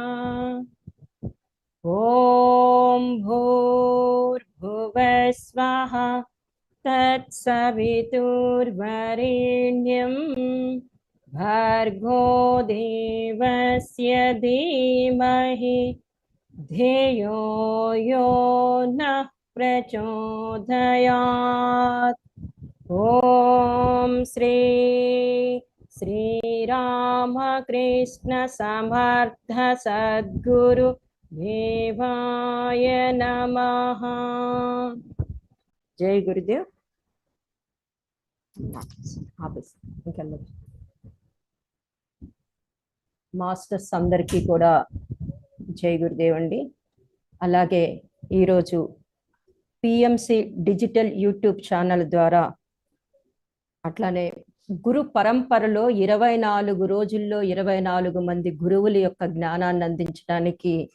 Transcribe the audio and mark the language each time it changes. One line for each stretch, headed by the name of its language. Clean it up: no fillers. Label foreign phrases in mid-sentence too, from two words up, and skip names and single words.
Sanskrit: ॐ भूर्भुवः स्वः तत्सवितुर्वरेण्यं भर्गो देवस्य धीमहि धियो यो नः प्रचोदयात्। ॐ श्री श्रीरामकृष्ण समर्थ सद्गुरु देवाय नमः। जय गुरुदेव।
Telugu: మాస్టర్స్ అందరికీ కూడా
Hindi: जय गुरुदेव
Telugu: అండి. అలాగే ఈరోజు పిఎంసి డిజిటల్ యూట్యూబ్ ఛానల్ ద్వారా అట్లానే గురు పరంపరలో 24 రోజుల్లో 24 మంది గురువుల యొక్క జ్ఞానాన్ని అందించడానికి